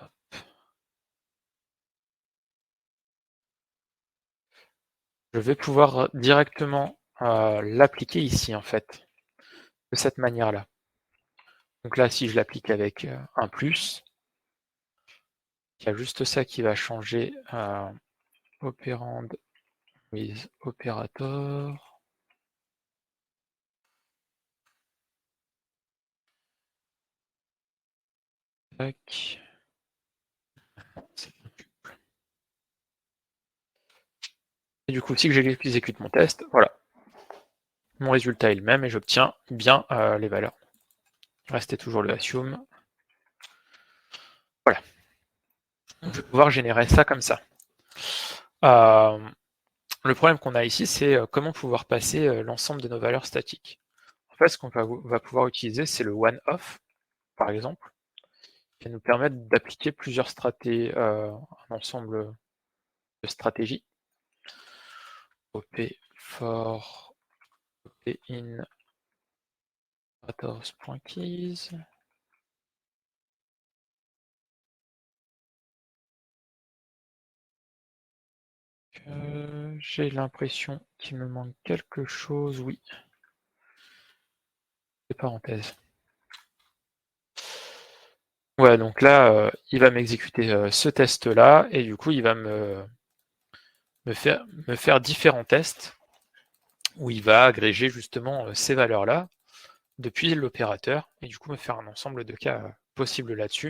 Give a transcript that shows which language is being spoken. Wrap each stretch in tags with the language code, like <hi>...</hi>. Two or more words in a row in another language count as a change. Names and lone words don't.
<fr>Je vais pouvoir directement l'appliquer ici, en fait, de cette manière-là. Donc là, si je l'applique avec un plus, il y a juste ça qui va changer.</fr> <en>Opérand with operator.</en> <fr>Tac. Et du coup, si j'exécute mon test, voilà. Mon résultat est le même et j'obtiens bien les valeurs. Il restait toujours le assume. Voilà. Donc, je vais pouvoir générer ça comme ça. Le problème qu'on a ici, c'est comment pouvoir passer l'ensemble de nos valeurs statiques. En fait, ce qu'on va pouvoir utiliser, c'est le one-off, par exemple, qui va nous permettre d'appliquer plusieurs stratégies, un ensemble de stratégies.</fr> <en>OP for OP in operators.keys.</en> <fr>J'ai l'impression qu'il me manque quelque chose, oui. Les parenthèses. Ouais, donc là, il va m'exécuter ce test-là, et du coup, il va me faire différents tests, où il va agréger justement ces valeurs-là, depuis l'opérateur, et du coup me faire un ensemble de cas possibles là-dessus.</fr>